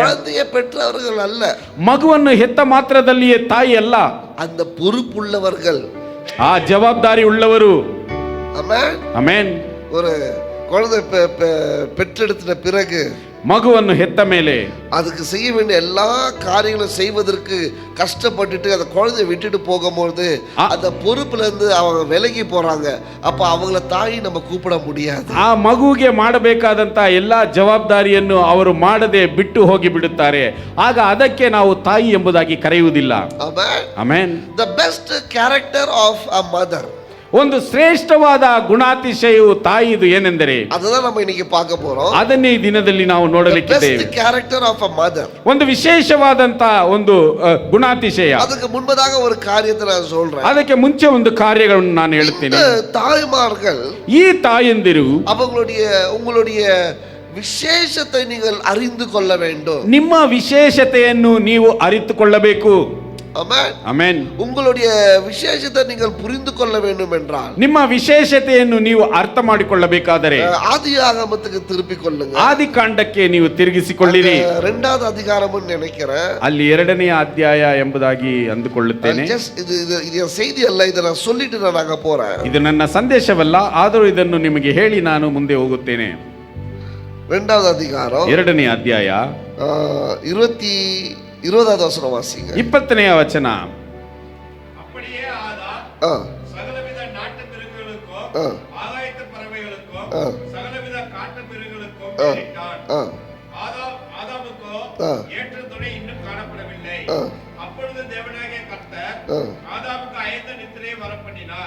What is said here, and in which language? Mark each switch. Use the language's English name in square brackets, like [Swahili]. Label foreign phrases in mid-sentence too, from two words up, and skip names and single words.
[Tamil] குழந்தையை பெற்றவர்கள் அல்ல, [Kannada] ಮಗುವನ್ನು ಹೆತ್ತ ಮಾತ್ರದಲ್ಲಿಯೇ ತಾಯಿ ಅಲ್ಲ, [Tamil] அந்த பொறுப்புள்ளவர்கள், [Kannada] ಆ ಜವಾಬ್ದಾರಿ ಉಳ್ಳವರು. ಆಮೆನ್. ಆಮೆನ್. [Tamil] ஒரு குழந்தை பெற்றெடுத்த பிறகு [Kannada] ಮಗುವನ್ನು ಹೆತ್ತ ಮೇಲೆ [Tamil] அதுக்கு செய்ய வேண்டிய எல்லா காரியங்களும் செய்வதற்கு கஷ்டப்பட்டுட்டு அந்த குழந்தைய விட்டுட்டு போகும்போது அந்த பொறுப்புல இருந்து அவங்க விலகி போறாங்க. அப்ப அவங்கள தாಯಿ நம்ம கூப்பிட முடியாது. [Kannada] ಆ ಮಗುವಿಗೆ ಮಾಡಬೇಕಾದಂತ ಎಲ್ಲಾ ಜವಾಬ್ದಾರಿಯನ್ನು ಅವರು ಮಾಡದೆ ಬಿಟ್ಟು ಹೋಗಿ ಬಿಡುತ್ತಾರೆ. ಆಗ ಅದಕ್ಕೆ ನಾವು ತಾಯಿ ಎಂಬುದಾಗಿ ಕರೆಯುವುದಿಲ್ಲ. ಆಮೆನ್. [English] The best character of a mother, [Kannada] ಒಂದು ಶ್ರೇಷ್ಠವಾದ ಗುಣಾತಿಶಯವು ತಾಯಿದು ಏನೆಂದರೆ, ಅದನ್ನ ನಾವು [Tamil] ಇನ್ನைக்கு பார்க்க போறோம். [Kannada] ಅದನ್ನೇ ಈ ದಿನದಲ್ಲಿ ನಾವು ನೋಡಲಿಕ್ಕಿದ್ದೇವೆ. [English] The best character of a mother, [Kannada] ಒಂದು ವಿಶೇಷವಾದಂತ ಒಂದು ಗುಣಾತಿಶಯ. [Tamil] ಅದಕ್ಕೆ முன்பதாக ஒரு காரியத்தை நான் சொல்றேன். [Kannada] ಅದಕ್ಕೆ ಮುಂಚೆ ಒಂದು ಕಾರ್ಯಗಳನ್ನು ನಾನು ಹೇಳುತ್ತೇನೆ. [Tamil] தாய்மார்கள், [Kannada] ಈ ತಾಯಂದಿರು [Tamil] உங்களுடைய ವಿಶೇಷತೆ நீங்கள் அறிந்து கொள்ள வேண்டும். [Kannada] ನಿಮ್ಮ ವಿಶೇಷತೆಯನ್ನು ನೀವು ಅರಿತುಕೊಳ್ಳಬೇಕು. [Tamil] ஆமென். [Kannada] ಆಮೆನ್. [Tamil] உங்களுடைய விசேஷத்தை நீங்கள் புரிந்து கொள்ள வேண்டும் என்றால் [Kannada] ನಿಮ್ಮ ವಿಶೇಷತೆಯನ್ನು ನೀವು ಅರ್ಥ ಮಾಡಿಕೊಳ್ಳಬೇಕಾದರೆ [Tamil] ஆதியாகமத்துக்கு திருப்பிக் கொள்ளுங்க. [Kannada] ಆದಿಕಾಂಡಕ್ಕೆ ನೀವು ತಿರುಗಿಸಿಕೊಳ್ಳಿರಿ. [Tamil] இரண்டாவது அதிகாரம்னு நினைக்கிறேன். [Kannada] ಅಲ್ಲಿ 2ನೇ ಅಧ್ಯಾಯ ಎಂಬುದಾಗಿ ಅಂದುಕೊಳ್ಳುತ್ತೇನೆ. [Tamil] இது செய்தி அல்ல, இதை நான் சொல்லிட்டு நான் அங்க போறேன். [Kannada] ಇದು ನನ್ನ ಸಂದೇಶವಲ್ಲ, ಆದರೂ ಇದನ್ನು ನಿಮಗೆ ಹೇಳಿ ನಾನು ಮುಂದೆ ಹೋಗುತ್ತೇನೆ. [Tamil] இரண்டாவது அதிகாரம் [Kannada] 2ನೇ ಅಧ್ಯಾಯ [Tamil] 20வது வசனம் வாசிங்க. [Kannada] 20ನೇ ವಚನ. [Tamil] அப்படியே ஆதாம் சகலவித நாட்டு மிருகங்களுக்கும் ஆகாயத்து பறவைகளுக்கும் சகலவித காட்டு மிருகங்களுக்கும் பெயரிட்டான். ஆதாமுக்கோ ஏற்ற துணை இன்னும் காணப்படவில்லை. அப்பொழுது தேவனாகிய கர்த்தர் ஆதாமுக்கு அயர்ந்த நித்திரையை வரப்பண்ணினார்.